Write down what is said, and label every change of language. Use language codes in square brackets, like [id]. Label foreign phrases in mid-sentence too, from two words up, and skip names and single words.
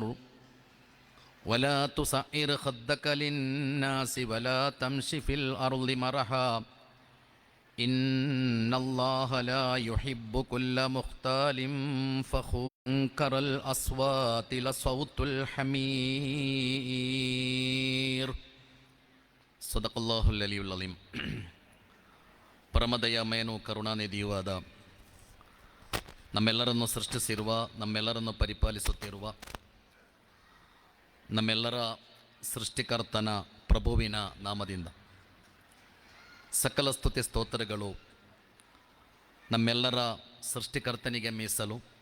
[ar] ولا تصعر خدك للناس ولا تمش في الأرض مرحا إن الله لا يحب كل مختال فخور. أنكر الأصوات لصوت الحمير. صدق الله العلي العظيم. [kn] ಪರಮದಯಾಮಯನು ಕರುಣಾನಿಧಿಯುವಾದ ನಮ್ಮೆಲ್ಲರನ್ನು ಸೃಷ್ಟಿಸಿರುವ, ನಮ್ಮೆಲ್ಲರನ್ನು ಪರಿಪಾಲಿಸುತ್ತಿರುವ, ನಮ್ಮೆಲ್ಲರ ಸೃಷ್ಟಿಕರ್ತನ ಪ್ರಭುವಿನ ನಾಮದಿಂದ ಸಕಲ ಸ್ತುತಿ ಸ್ತೋತ್ರಗಳು ನಮ್ಮೆಲ್ಲರ ಸೃಷ್ಟಿಕರ್ತನಿಗೆ ಮೀಸಲು.